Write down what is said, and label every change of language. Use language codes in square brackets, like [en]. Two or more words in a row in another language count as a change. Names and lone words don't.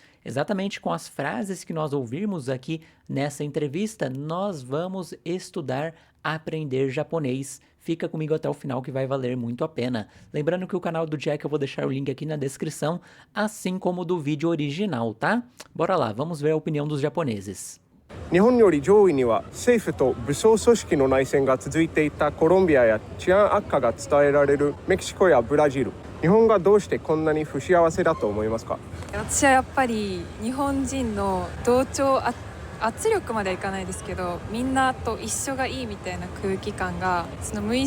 [pt] Exatamente com as frases que nós ouvirmos aqui nessa entrevista, nós vamos estudar, aprender japonês. Fica comigo até o final que vai valer muito a pena. Lembrando que o canal do Jack eu vou deixar o link aqui na descrição, assim como o do vídeo original, tá? Bora lá, vamos ver a opinião dos japoneses. [ja] 日本より上位には政府と武装組織の内戦が続いていたコロンビアや治安悪化が伝えられるメキシコやブラジル、日本がどうしてこんなに不幸せだと思いますか？私はやっぱり日本人の同調圧力まではいかないですけど、みんなと一緒がいいみたいな空気感がその無意